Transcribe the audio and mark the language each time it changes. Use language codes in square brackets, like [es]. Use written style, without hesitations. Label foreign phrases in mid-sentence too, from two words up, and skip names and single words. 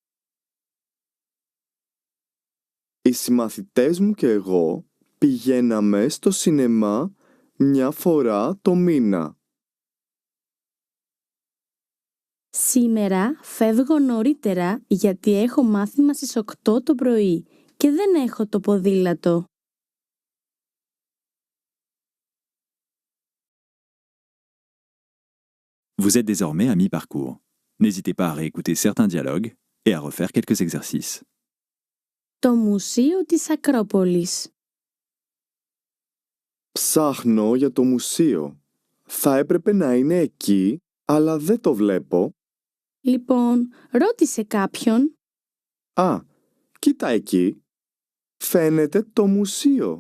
[el] Οι συμμαθητές μου και εγώ πηγαίναμε στο σινεμά 1 φορά το μήνα. Σήμερα φεύγω νωρίτερα γιατί έχω μάθημα στις 8 το πρωί και δεν έχω το ποδήλατο. [fr] Vous êtes désormais à mi-parcours. N'hésitez pas à réécouter certains dialogues et à refaire quelques exercices. [el] Το Μουσείο της Ακρόπολης. Ψάχνω για το μουσείο. Θα έπρεπε να είναι εκεί, αλλά δεν το βλέπω. Λοιπόν, ρώτησε κάποιον. Α, κοίτα εκεί. Φαίνεται το μουσείο.